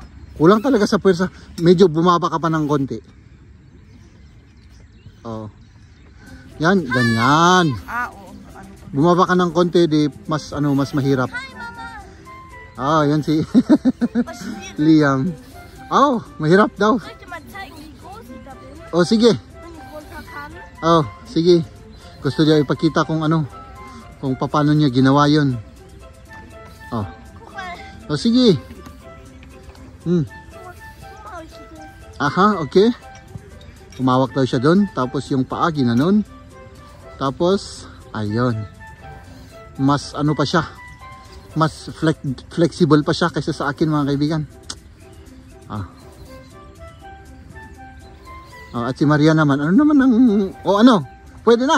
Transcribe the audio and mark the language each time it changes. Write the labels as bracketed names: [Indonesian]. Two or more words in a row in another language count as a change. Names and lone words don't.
[Filipino] Kulang talaga sa puwersa. Medyo bumaba ka pa ng konti. Oh. Yan, ganyan. Oo. Ano ko? Bumaba ka ng konti, di mas mas mahirap. Yan si Liam. Oh, mahirap daw. [German] Soll ich dir mal zeigen, wie groß ich da bin? [Filipino] Oh, sige. [German] Wenn ich runter kann? [Filipino] Oh, sige. Gusto niya ipakita kung ano, kung paano niya ginawa yun. Oh. [German] Guck mal. [Filipino] Oh, sige. [German] So mache ich das. [Filipino] Aha, okay. Umawak daw siya doon. Tapos yung paa, ginanon. Tapos, ayun. Mas ano pa siya. Mas flexible pa siya kaysa sa akin, mga kaibigan. Ah. Oh, at si Maria naman. Ano naman ang... Oh, ano? Pwede na.